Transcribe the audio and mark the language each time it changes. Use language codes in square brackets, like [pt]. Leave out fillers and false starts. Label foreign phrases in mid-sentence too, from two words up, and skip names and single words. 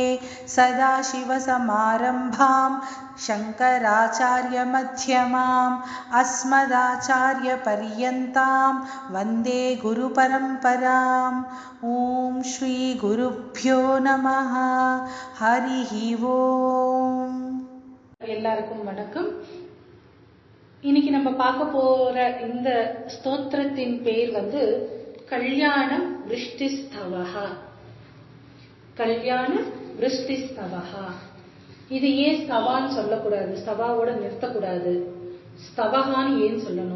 [sa] सदाशिवसमारम्भां शङ्कराचार्यमध्यमाम् अस्मदाचार्यपर्यन्तां वन्दे गुरुपरम्पराम्। ॐ श्रीगुरुभ्यो नमः। हरिः ओम्। [ta] எல்லாருக்கும் வணக்கம். இன்னைக்கு நம்ம பார்க்க போற இந்த ஸ்தோத்திரத்தின் பேர் கல்யாணம் விருஷ்டிஸ்தவஹா. கல்யாண விருஷ்டிஸ்தவஹா. இது ஏன் ஸ்தவான்னு சொல்லக்கூடாது, ஸ்தவாவோட நிறுத்தக்கூடாது, ஸ்தவஹான்னு ஏன் சொல்லணும்?